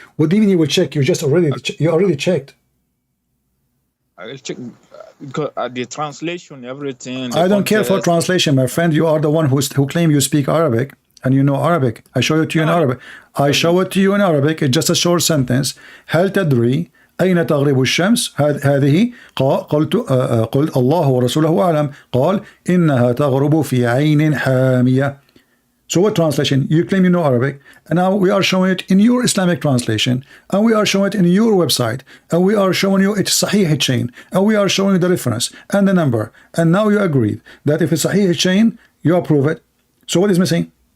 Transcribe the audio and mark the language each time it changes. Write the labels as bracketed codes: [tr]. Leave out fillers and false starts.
[en] What do you mean you will check? You already checked. I will check because the translation, everything. I don't care for translation, my friend. You are the one who claim you speak Arabic and you know Arabic. I show it to you in Arabic. I show it to you in Arabic. It's just a short sentence. [ar] هل تدري أين تغرب الشمس؟ هذه قلت الله ورسوله أعلم. قال إنها تغرب في عين حامية. [en] So what translation? You claim you know Arabic, and now we are showing it in your Islamic translation, and we are showing it in your website, and we are showing you it's Sahih chain, and we are showing you the reference and the number, and now you agreed that if it's Sahih chain, you approve it. So what is missing?